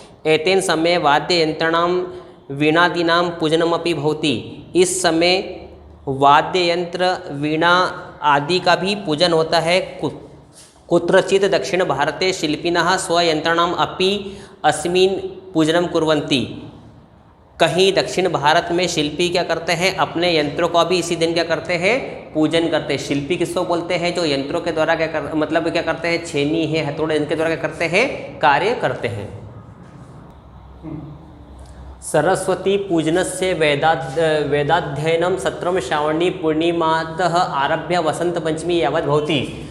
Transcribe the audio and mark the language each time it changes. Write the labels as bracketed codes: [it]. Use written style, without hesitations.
[sa] एतेन समय वाद्य यंत्राणां वीणादीनां पूजनमपि भवति। [hi] इस समय वाद्य यंत्र वीणा आदि का भी पूजन होता है। [sa] कुत्रचित् दक्षिण भारते शिल्पिनः स्वयंत्राणाम् अपि अस्मिन् पूजनं कुर्वन्ति। [hi] कहीं दक्षिण भारत में शिल्पी क्या करते हैं, अपने यंत्रों का भी इसी दिन क्या करते हैं, पूजन करते हैं। शिल्पी किसको बोलते हैं, जो यंत्रों के द्वारा क्या करते हैं, छेनी है, हथौड़े, इनके द्वारा क्या करते हैं, कार्य करते हैं। [sa] सरस्वती पूजनस्य वेदाध्ययनं सत्रम श्रावणी पूर्णिमातः आरभ्य वसंत पंचमी यावत् भवति।